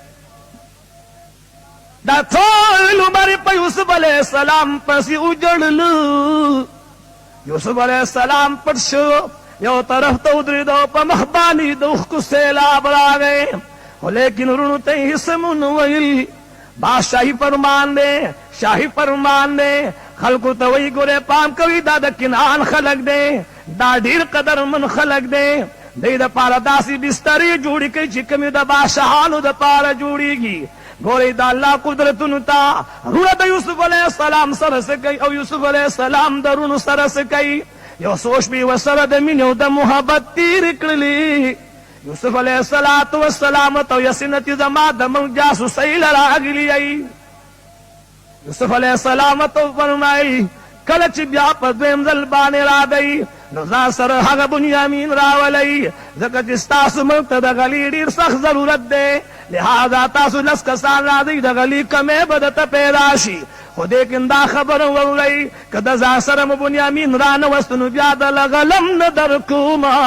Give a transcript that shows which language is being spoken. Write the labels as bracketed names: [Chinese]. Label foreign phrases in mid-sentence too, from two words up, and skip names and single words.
[Pashto] دا ټول عمر په یوسف [Arabic] علیہ السلام [Pashto] پسې وجړلو. یوسف [Arabic] علیہ السلام [Pashto] پټ شو یو طرف ته ودرېدو په مخ باندې د اوښکو سیلاب راغی خو لیکن وروڼو ته یې هېڅ مو ویل. بادشاہی فرمان دے شاہی فرمان دے خلقو ته وی ګوره پام کوي دا د کنعان خلق دے دا ډیر قدر من خلق دے دی د پاره داسې بسترې جوړې کوي چې کومې د بادشاهانو د پاره جوړېږي. ګورئ د الله قدرتونو ته رونه د یوسف [Arabic] علیہ السلام [Pashto] سره څه کوي او یوسف [Arabic] علیہ السلام [Pashto] د رونو سره څه کوي یو سوچ به ورسره د مینې او د محبت تېرې کړلې. یوسف [Arabic] علیہ السلام [Pashto] تو یسنت زما د موږ جاسوسۍ له راغلي یئ. یوسف [Arabic] علیہ السلام [Pashto] تو فرمایي کله چې بیا په دویم ځل باندې راغی نو ځان سره هغه بنیامین راولئ ځکه چې ستاسو موږ ته د غلي ډېر سخت ضرورت دی لہذا تاسو لس کسان راځئ د غلي کمې به درته پیدا شي خو لیکن دا خبره واورئ که د ځان سره مو بنیامین را نه وست نو بیا د لغلم نه درکوم.